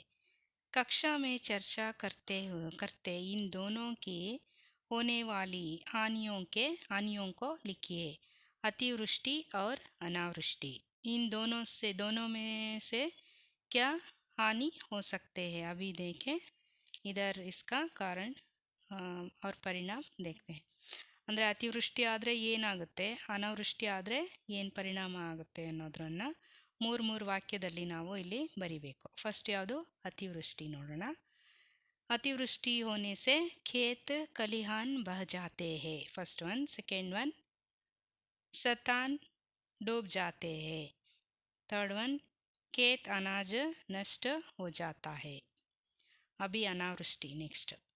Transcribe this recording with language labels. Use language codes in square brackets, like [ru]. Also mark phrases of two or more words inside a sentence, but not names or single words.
[hi] कक्षा में चर्चा करते इन दोनों की होने वाली हानियों को लिखिए। अतिवृष्टि और अनावृष्टि, इन दोनों में से क्या हानि हो सकते हैं? अभी देखें, इधर इसका कारण और ಪರಿಣಾಮ देखते हैं. [kn] ಅಂದರೆ ಅತಿವೃಷ್ಟಿ ಆದರೆ ಏನಾಗುತ್ತೆ, ಅನಾವೃಷ್ಟಿ ಆದರೆ ಏನು ಪರಿಣಾಮ ಆಗುತ್ತೆ ಅನ್ನೋದನ್ನು ಮೂರು ವಾಕ್ಯದಲ್ಲಿ ನಾವು ಇಲ್ಲಿ ಬರಿಬೇಕು. ಫಸ್ಟ್ ಯಾವುದು? ಅತಿವೃಷ್ಟಿ ನೋಡೋಣ. [hi] अतिवृष्टि होने से खेत खलिहान बह जाते हैं, [en] first one. second one, [hi] सतान डूब जाते हैं. [en] third one, [hi] खेत अनाज नष्ट हो जाता है. अभी अनावृष्टि नेक्स्ट.